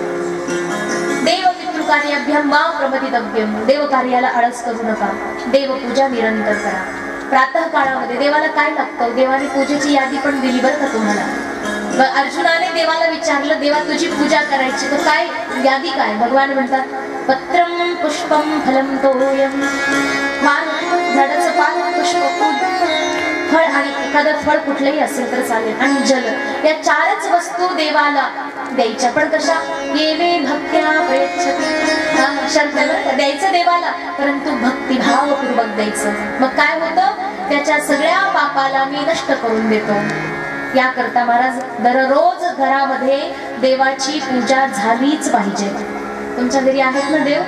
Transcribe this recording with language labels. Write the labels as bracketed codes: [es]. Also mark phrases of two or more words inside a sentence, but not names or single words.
[sa] देव पितृकार्याभ्याम वा प्रमदितव्यम. [mr] देव कार्याला आळस करू नका. देवपूजा निरंतर करा. प्रातः काळामध्ये देवाला काय लागतं? देवाने पूजेची यादी पण दिली बरं का तुम्हाला. अर्जुनाने देवाला विचारलं, देवा तुझी पूजा करायची तर काय यादी काय? भगवान म्हणतात [sa] पत्रम पुष्पम फलम तोयम. [mr] झाडाचं पान, पुष्प, फळ आणि एखादं फळ कुठलंही असेल तर चालेल, आणि जल, या 4च वस्तू देवाला द्यायच्या. पण कशा? [sa] ये मे भक्त्या प्रयच्छति. [mr] शब्द द्यायचं देवाला, परंतु भक्तिभावपूर्वक द्यायचं. मग काय होतं? त्याच्या सगळ्या पापाला मी नष्ट करून देतो. याकरता महाराज दररोज घरामध्ये देवाची पूजा झालीच पाहिजे. तुमच्या घरी आहेत ना देव?